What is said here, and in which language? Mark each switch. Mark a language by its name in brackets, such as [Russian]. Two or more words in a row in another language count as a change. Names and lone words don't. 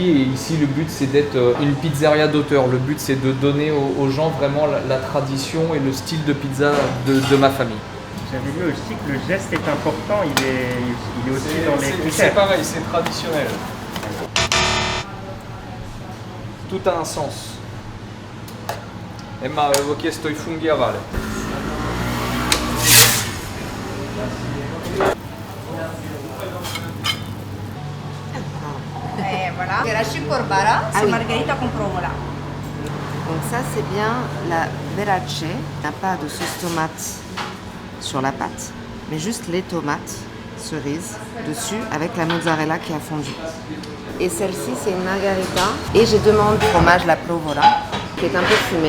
[French] Et ici, le but, c'est d'être une pizzeria d'auteur. Le but, c'est de donner aux gens vraiment la tradition et le style de pizza de ma famille. J'avais lu aussi que le geste est important, il est aussi dans les C'est critères. pareil, c'est traditionnel. Tout a un sens. [Italian] Emma, avevo chiesto i funghi a Vale. [French] E voilà. Geraci corbara, Ah c'est oui. [Italian] margarita con provola. [French] Donc ça, c'est bien la verace. Il n'y a pas de sauce tomate sur la pâte, mais juste les tomates cerises dessus avec la mozzarella qui a fondu. Et celle-ci, c'est une margarita. Et j'ai demandé fromage la provola, qui est un peu fumé.